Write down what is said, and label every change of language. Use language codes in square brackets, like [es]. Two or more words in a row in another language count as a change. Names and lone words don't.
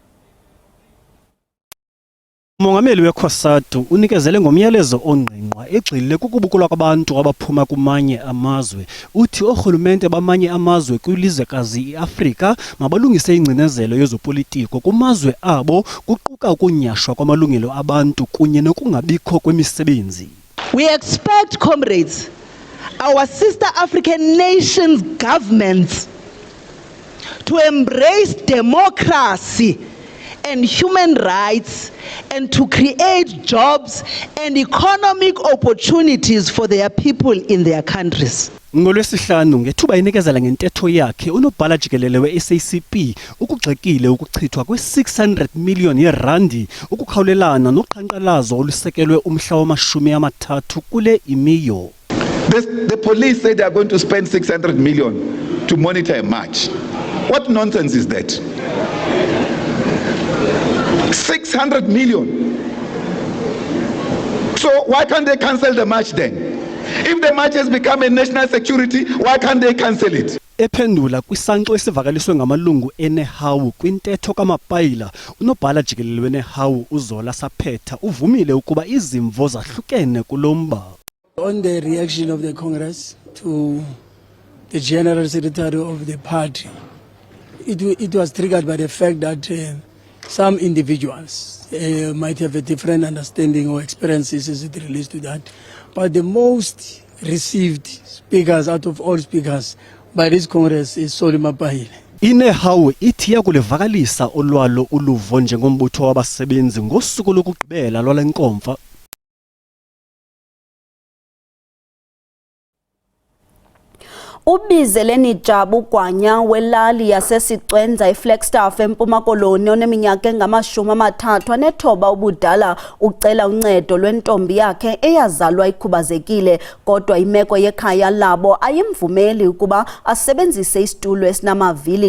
[xh] Umongameli weCOSATU unikezele ngomyalezo ongqingqwa egxile kukubukulwa kwabantu abaphuma kumanye amazwe. Uthi orhulumente bamanye amazwe kwilizwekazi iAfrika mabalungise ingcinezelo yezopolitiko kumazwe abo kuquka ukunyashwa kwamalungelo abantu kunye nokungabikho kwemisebenzi. [en] We expect, comrades, our sister African nations governments to embrace democracy and human rights and to create jobs and economic opportunities for their people in their countries. [xh] NgoLwesihlanu ngethuba inikezela ngentetho yakhe unobhala jikelele we-SACP ukugxekile ukuchithwa kwe-600 million yerandi ukukhawulelana noqhankqalazo olusekelwe umhla wama-30 kule imiyo. [en] The police say they are going to spend 600 million to monitor a march. What nonsense is that? 600 million. So why can't they cancel the march then? If the march has become a national security, why can't they cancel it? [xh] Ephendula kwisanxo esivakaliswe ngamalungu eNEHAWU kwintetho kaMapayila, unobhala jikelele weNEHAWU uZola Saphetha uvumile ukuba izimvo zahlukene kulomba. [en] On the reaction of the Congress to the General Secretary of the party, it was triggered by the fact that some individuals might have a different understanding or experiences as it relates to that. But the most received speakers out of all speakers by this Congress is Solly Mapayile. [xh] INEHAWU ithi yakulivakalisa olwalo uluvo njengombutho wabasebenzi ngosuku lokugqibela lwale nkomfa. Ubizeleni Jabu Gwanya welali yasesicwenza iFlagstaff eMpuma Koloni oneminyaka engama-30 anethoba ubudala ucela uncedo lwentombi yakhe eyazalwa ikhubazekile kodwa imeko yekhaya labo ayimvumeli ukuba asebenzise isitulo esinamavili.